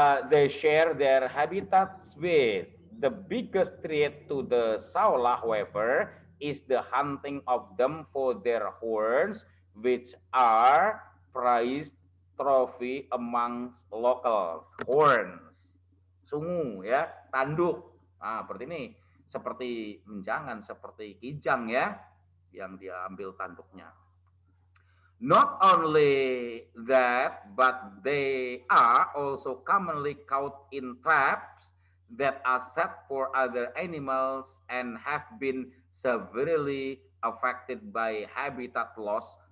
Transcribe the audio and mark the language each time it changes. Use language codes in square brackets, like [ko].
[en] they share their habitats with. The biggest threat to the saola, however, is the hunting of them for their horns, which are prized trophy amongst locals. [id] Horns, sungu ya, tanduk. Nah, seperti ini, seperti menjangan, seperti kijang ya, yang dia ambil tanduknya. [en] Not only that, but they are also commonly caught in traps that are set for other animals and have been severely affected by habitat loss